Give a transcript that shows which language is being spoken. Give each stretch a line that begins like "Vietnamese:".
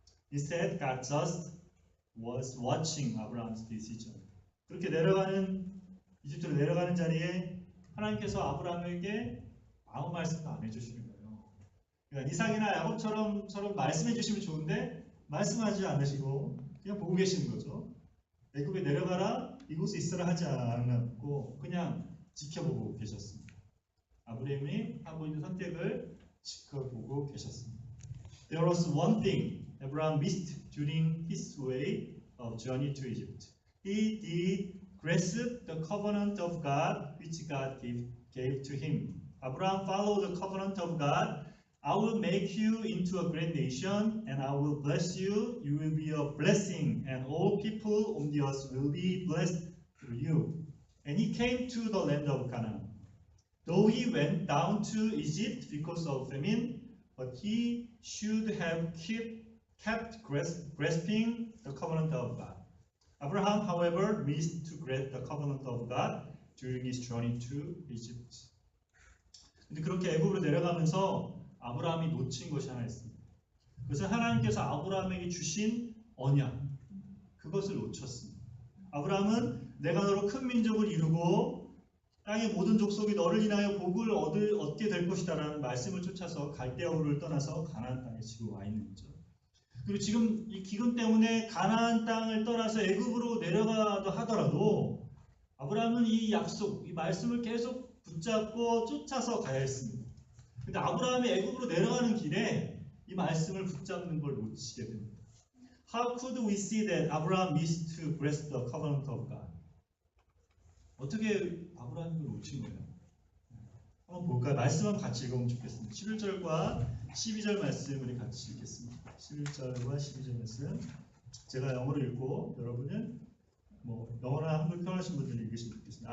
English: Instead, God just was watching Abraham's decision.
Korean: 그렇게 이집트로 내려가는 자리에 하나님께서 아브라함에게 아무 말씀도 안 해주시는 거예요. 그러니까 이삭이나 야곱처럼 말씀해 주시면 좋은데 말씀하지 않으시고 그냥 보고 계시는 거죠. 애굽에 내려가라, 이곳에 있으라 하지 않았고 그냥 지켜보고 계셨습니다. 아브라함이 하고 있는 선택을 지켜보고 계셨습니다.
English: There was one thing Abraham missed during his way of journey to Egypt. He did grasp the covenant of God which God gave to him. Abraham followed the covenant of God. I will make you into a great nation, and I will bless you. You will be a blessing, and all people on the earth will be blessed through you. And he came to the land of Canaan. Though he went down to Egypt because of famine, but he should have kept grasping the covenant of God. Abraham, however, missed to grasp the covenant of God during his journey to Egypt.
Korean: 근데 그렇게 애굽으로 내려가면서 아브라함이 놓친 것이 하나 있습니다. 그래서 하나님께서 아브라함에게 주신 언약, 그것을 놓쳤습니다. 아브라함은 내가 너로 큰 민족을 이루고 땅의 모든 족속이 너를 인하여 복을 얻게 될 것이다 라는 말씀을 쫓아서 갈대아 우르를 떠나서 가나안 땅에 지금 와 있는 거죠. 그리고 지금 이 기근 때문에 가나안 땅을 떠나서 애굽으로 내려가도 하더라도 아브라함은 이 약속, 이 말씀을 계속 붙잡고 쫓아서 가야 했습니다. 근데 아브라함이 애굽으로 내려가는 길에 이 말씀을 붙잡는 걸 놓치게 됩니다.
English: How could we see that Abraham missed to grasp the covenant of God?
Korean: 어떻게 아브라함이 놓친 거예요? 한번 볼까요? 말씀 한번 같이 읽어보면 좋겠습니다. 11절과 12절 말씀 우리 같이 읽겠습니다. 11절과 12절 말씀 제가 영어로 읽고 여러분은 영어나 한글 편하신 분들은 읽으시면 좋겠습니다.